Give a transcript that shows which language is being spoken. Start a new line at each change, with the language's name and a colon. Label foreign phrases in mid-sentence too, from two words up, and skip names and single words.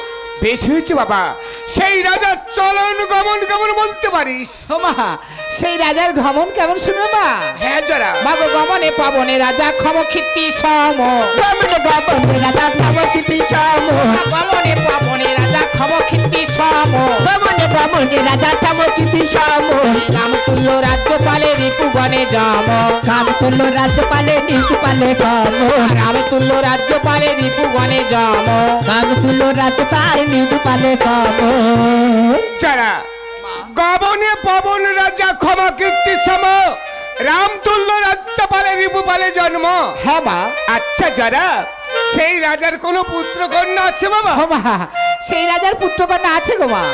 Bangla: বেশ হয়েছে বাবা, সেই রাজার চলন গমন কেমন বলতে পারিস? ও মা, সেই রাজার গমন কেমন শুনো মা? হ্যাঁ যারা মাগো গমনে পাবনে রাজা ক্ষমকীর্তি সম, গমনে গমনে রাজা ক্ষমকীর্তি সম, গমনে পাবনে রাজা ক্ষমকীর্তি সম, গমনে গমনে রাজা ক্ষমকীর্তি সম, রামতুল্য রাজ্যপালে রিপুগণে জম, রামতুল্য রাজ্যপালে নীতিপালে গম, রামতুল্য রাজ্যপালে রিপুগণে জম, রামতুল্য রাজ্যপাল নীতিপালে গম। যারা গমনে পবন রাজা ক্ষমা কীর্তি সম, রামতুল্য রাজ্যপালে রিপুপালে জন্ম। হ্যাঁ মা। আচ্ছা যারা সেই রাজার কোনো পুত্র কন্যা আছে বাবা? ও মা, সেই রাজার পুত্রকন্যা আছে গো মা।